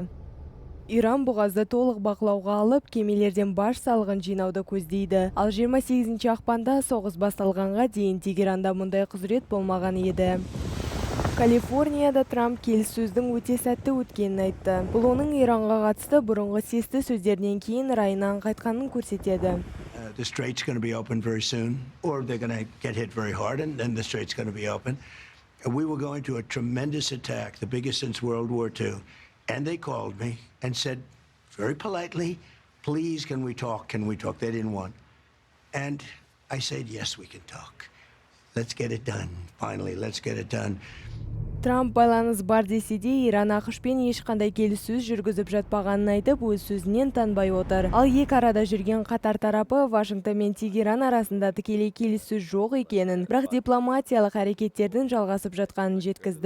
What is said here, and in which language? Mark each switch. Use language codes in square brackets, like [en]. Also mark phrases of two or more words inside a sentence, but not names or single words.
[kk] Иран бұғазды толық бақылауға алып, кемелерден баж салығын жинауды көздейді. Ал 28 ақпанда соғыс басталғанға дейін Тегеранда мұндай құзырет болмаған еді. Калифорнияда Трамп келіссөздің өте сәтті өткенін айтты. Бұл оның Иранға қатысты бұрынғы сесті сөздерінен кейін райынан қайтқанын көрсетеді. [en] The strait's going to be open very soon, or they're going to get hit very hard, and then the strait's going to be open. We were going to a tremendous attack, the biggest since World War II. And they called me and said, very politely, please, can we talk? Can we talk? They didn't want. And I said, yes, we can talk. Let's get it done. Finally, let's get it done. [kk] Трамп байланыс бар десе де, Иран ақшпен ешқандай келіссөз жүргізіп жатпағанын айтып, өз сөзінен танбай отыр. Ал екі арада жүрген қатар тарапы Вашингтон мен Тегеран арасында тікелей келіссөз жоқ екенін, бірақ дипломатиялық әрекеттердің жалғасып жатқанын жеткізді.